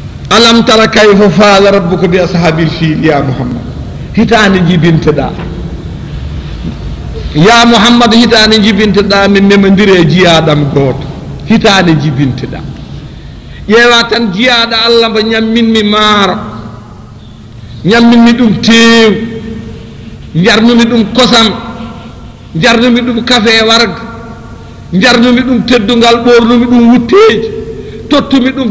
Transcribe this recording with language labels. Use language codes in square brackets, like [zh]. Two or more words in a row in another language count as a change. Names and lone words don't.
[ar] ألم تر كيف فعل ربك بأصحاب الفيل [ff] ya muhammad hitande jibinteɗa ya muhammad hitande jibinteɗa min memodire jiyaɗam gooto hitande jibinteɗa ƴeewa tan jiyaɗo allah mbo ñamminmi maaro ñamminmi ɗum teew jarnumi ɗum kosam jarnumi ɗum kafe warga jarnumi ɗum teddungal ɓornumi ɗum wutteji tottumi ɗum